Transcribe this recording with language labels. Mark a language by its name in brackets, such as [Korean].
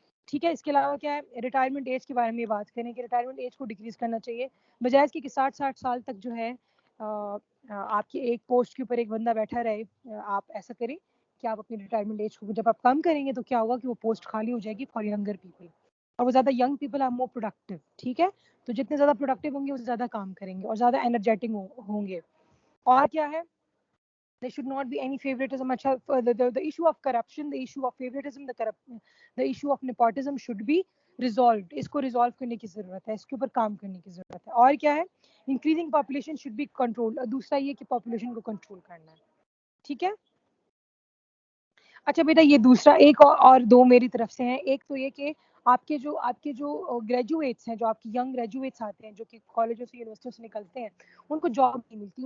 [Urdu] ٹھیک ہے, اس کے علاوہ کیا ہے, ریٹائرمنٹ ایج کے بارے میں بات کریں کہ ریٹائرمنٹ ایج کو ڈیکریز کرنا چاہیے, بجائے اس کے کہ 60 سال تک جو ہے آپ کی ایک پوسٹ کے اوپر ایک بندہ بیٹھا رہے. آپ ایسا کریں کہ آپ اپنی ریٹائرمنٹ ایج کو جب آپ کم کریں گے تو کیا ہوگا کہ وہ پوسٹ خالی ہو جائے گی فار ینگر پیپل, اور وہ زیادہ [English] Young people are more productive. [Urdu] ٹھیک ہے, تو جتنے زیادہ پروڈکٹیو ہوں گے وہ زیادہ کام کریں گے اور زیادہ انرجیٹک ہوں گے. اور کیا ہے, [English] there should not be any favoritism. The issue of corruption, the issue of favoritism, the issue of nepotism should be resolved. [Urdu] اس کو ریزالو کرنے کی ضرورت ہے, اس کے اوپر کام کرنے کی ضرورت ہے. اور کیا ہے, [English] Increasing population should be control. [Urdu] دوسرا یہ کہ پاپولیشن کو کنٹرول کرنا ہے. ٹھیک ہے. اچھا بیٹا یہ دوسرا ایک اور دو میری طرف سے ہیں. ایک تو یہ کہ آپ کے جو گریجویٹس ہیں, جو آپ کی ینگ گریجویٹس آتے ہیں جو کہ کالجوں سے یونیورسٹیوں سے نکلتے ہیں, ان کو جاب نہیں ملتی.